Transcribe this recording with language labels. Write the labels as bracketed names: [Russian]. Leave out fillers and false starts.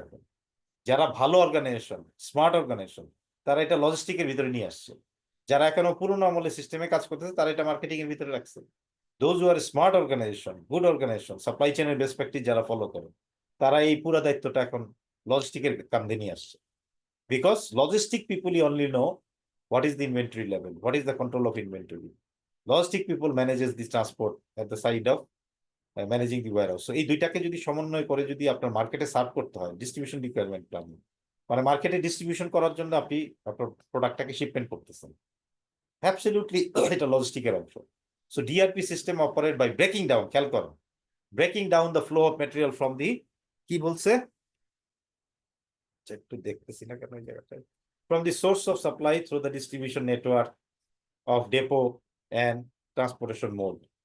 [Bangla] এখন যারা ভালো অর্গানাইজেশন, স্মার্ট অর্গানাইজেশন, তারা এটা লজিস্টিকের ভিতরে নিয়ে আসছে। যারা এখনো পুরোনো আমলের সিস্টেমে কাজ করতেছে, তারা এটা মার্কেটিং এর ভিতরে রাখছে। [English] those who are smart organization, good organization, [Bangla] supply চেনের বেস্ট প্র্যাকটিস যারা ফলো করে, তারা এই পুরো দায়িত্বটা এখন লজিস্টিকের কাঁধে নিয়ে আসছে। [English] Because logistic পিপুলই only know what is the inventory level, what is the control of inventory. Logistic people manages the transport at the side of managing the warehouse. [Bangla] এই দুইটাকে যদি সমন্বয় করে যদি আপনার মার্কেটে সার্ভ করতে হয়, ডিস্ট্রিবিউশন রিকোয়ারমেন্ট প্ল্যানিং মানে মার্কেটে ডিস্ট্রিবিউশন করার জন্য আপনি আপনার প্রোডাক্টটাকে শিপমেন্ট করতেছেন, অ্যাবসলিউটলি এটা লজিস্টিকের অংশ। [English] so DRP system operate by breaking down, [Bangla] খেয়াল করো, [English] breaking down the flow of material from the, [Bangla] কি বলছে একটু দেখতেছি না কেন এই জায়গাটায়, [English] From the source of supply through the distribution network of depot and transportation mode.